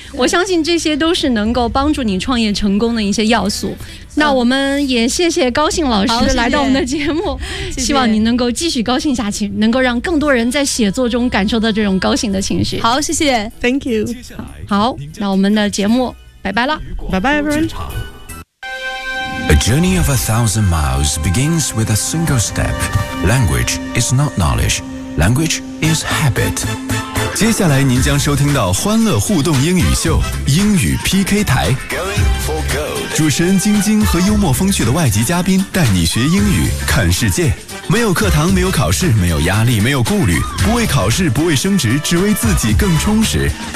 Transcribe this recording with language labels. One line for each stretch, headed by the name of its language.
Chinese: 我相信这些都是能够帮助你创业成功的一些要素。那我们也谢谢高兴老师来到我们的节目，谢谢，希望您能够继续高兴下去，谢谢，能够让更多人在写作中感受到这种高兴的情绪。好，谢谢，
English: Thank you。
Chinese: 好，那我们的节目拜拜了，拜拜 everyone。
English: A journey of 1,000 miles begins with a single step. Language is not knowledgeLanguage is habit.
Chinese: 接下来您将收听到欢乐互动英语秀英语 PK 台。
English: Going for gold.
Chinese: 主持人晶晶和幽默风趣的外籍嘉宾带你学英语看世界。没有课堂，没有考试，没有压力，没有顾虑，不为考试，不为升职，只为自己更充实。